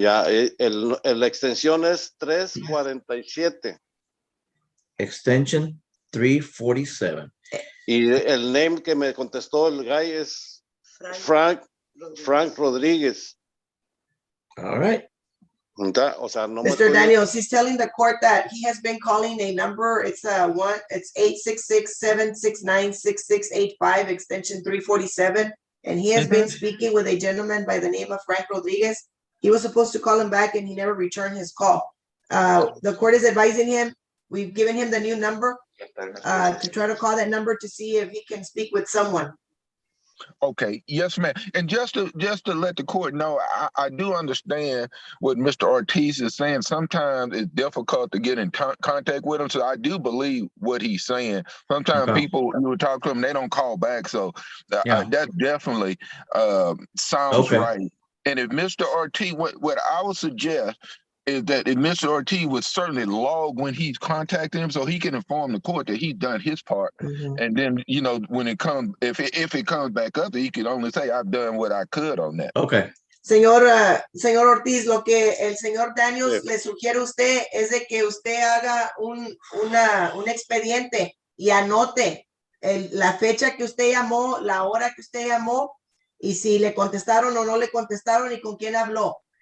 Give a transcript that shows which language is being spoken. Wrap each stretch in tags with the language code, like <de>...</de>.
<es>Ya, la extensión es 347.</es> <en>Extension 347.</en> <es>Y el name que me contestó el guy es Frank Rodríguez.</es> <en>All right.</en> <es>O sea, no me</es> <en>Mr.</en> <es>puede-</es> <en>Daniels, he's telling the court that he has been calling a number. It's 866-769-6685, extension 347. And he has been speaking with a gentleman by the name of Frank Rodriguez. He was supposed to call him back and he never returned his call. The court is advising him. We've given him the new number to try to call that number to see if he can speak with someone. Okay, yes, ma'am. And just to let the court know, I do understand what Mr. Ortiz is saying. Sometimes it's difficult to get in contact with him, so I do believe what he's saying. Sometimes people, you would talk to them, they don't call back, so that definitely sounds right. And if Mr. Ortiz, what I would suggest is that if Mr. Ortiz would certainly log when he's contacting him so he can inform the court that he's done his part. And then, when it comes, if it comes back up, he can only say, I've done what I could on that. Okay.</en> <es>Señor Ortiz, lo que el señor Daniels le sugiere a usted es de que usted haga un expediente y anote la fecha que usted llamó, la hora que usted llamó, y si le contestaron o no le contestaron y con quién habló.</es>